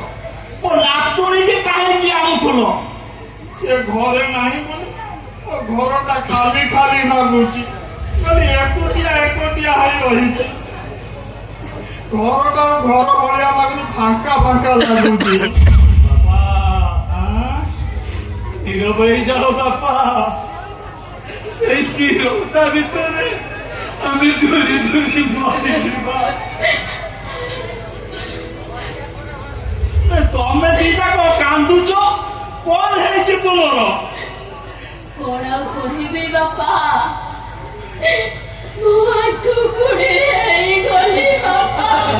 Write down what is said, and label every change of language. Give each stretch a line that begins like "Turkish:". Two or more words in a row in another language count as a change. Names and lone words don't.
Odia: ମୋ ନାତୁଣୀକି କାହିଁକି ଆଣୁଥିଲ? ସେ ଘରେ ନାହିଁ ବୋଲି ମୋ ଘରଟା ଖାଲି ଖାଲି ଲାଗୁଛି। ଖାଲି ଏକୁଟିଆ ଏକୁଟିଆ ହେଇ ରହିଛି। ଘରଟା ଘର ଭଳିଆ ଲାଗୁଛି, ଫାଙ୍କା ଫାଙ୍କା ଲାଗୁଛି। ବାପା ଆଁ?
Bangla: নীরব হয়ে যাও বাপা। সেই নীরবতা ভিতরে আমি ধরে ধরে মরে ଯିବା।
Odia: ତମେ ଦିଟାକ କାନ୍ଦୁଛ, କଣ ହେଇଛି ତୁମର? କଣ ଆଉ କହିବି ବାପା, ମୋ ଆଣ୍ଠୁ କୁଡି ହେଇଗଲି ବାପା।